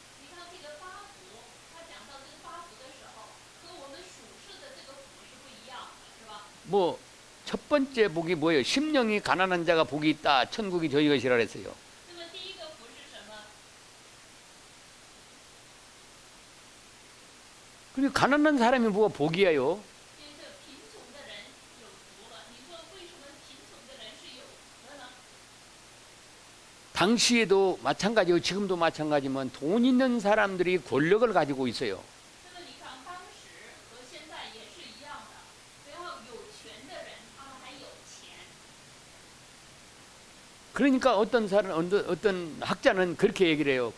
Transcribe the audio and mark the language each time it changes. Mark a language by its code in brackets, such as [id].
[zh] 你看这个八福，他讲到这个八福的时候，和我们属世的这个福是不一样的，是吧？ [ko] 뭐 첫 번째 복이 뭐예요? 심령이 가난한 자가 복이 있다. 천국이 저희 것이라 그랬어요. [zh] 那么第一个福是什么？ [ko] 그리고 가난한 사람이 뭐가 복이에요? [zh] 因为这贫穷的人有福了。你说为什么贫穷的人是有福的呢？ [ko] 당시에도 마찬가지고 지금도 마찬가지지만 돈 있는 사람들이 권력을 가지고 있어요. [zh] 那么你看，当时和现在也是一样的，然后有权的人他们还有钱。 [ko] 그러니까 어떤 사람, 어떤 학자는 그렇게 얘기를 해요.